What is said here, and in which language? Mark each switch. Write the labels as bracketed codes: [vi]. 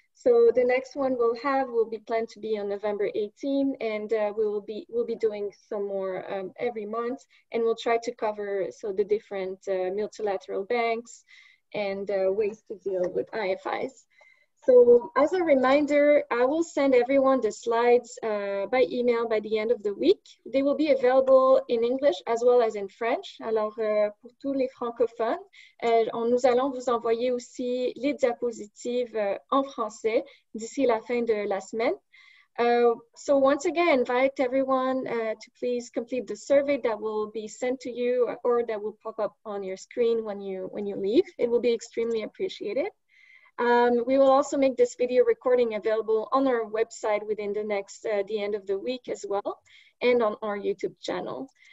[en] So the next one will be planned to be on November 18, and we'll be doing some more every month, and we'll try to cover the different multilateral banks and ways to deal with IFIs. So as a reminder, I will send everyone the slides by email by the end of the week. They will be available in English as well as in French. [fr] Alors, pour tous les francophones, nous allons vous envoyer aussi les diapositives en français d'ici la fin de la semaine. [en] So once again, I invite everyone to please complete the survey that will be sent to you or that will pop up on your screen when you leave. It will be extremely appreciated. We will also make this video recording available on our website within the end of the week as well, and on our YouTube channel.